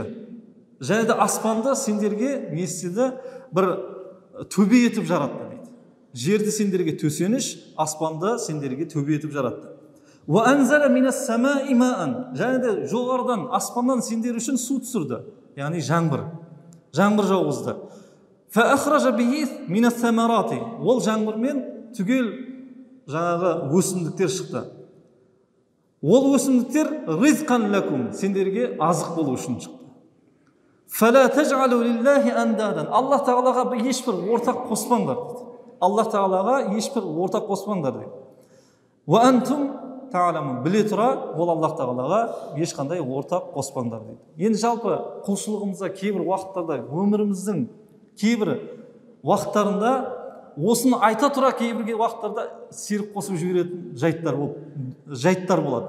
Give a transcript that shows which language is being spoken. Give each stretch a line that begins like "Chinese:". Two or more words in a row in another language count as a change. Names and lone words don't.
Kazakh: Және де аспанды сендерге не істеді? Бір төбе етіп жаратты дейді. Жерді сендерге төсеніш, аспанды сендерге төбе етіп жаратты.
Arabic: "وأنزل من السماء ماء",
Kazakh: және де жоғарыдан, аспаннан сендер үшін су түсірді. Яғни жаңбыр жауғызды.
Arabic: "فأخرج به من الثمرات",
Kazakh: ол жаңбырмен түгел жаңағы өсімдіктер шықты. Ол өсімдіктер
Arabic: رزقا لكم,
Kazakh: сендерге азық болу үшін шықты.
Arabic: "فلا تجعلوا لله أندادا",
Kazakh: Аллах Тағалаға ешбір ортақ қоспаңдар дейді. Аллах Тағалаға ешбір ортақ қоспаңдар дейді.
Arabic: "وأنتم تعلمون,
Kazakh: біле тұра, ол Аллах тағалаға ешқандай ортақ қоспаңдар дейді. Енді жалпы құлшылығымызда кейбір уақыттарда, өміріміздің кейбір уақыттарында осыны айта тұра кейбір уақыттарда серік қосып жіберетін жайттар болады.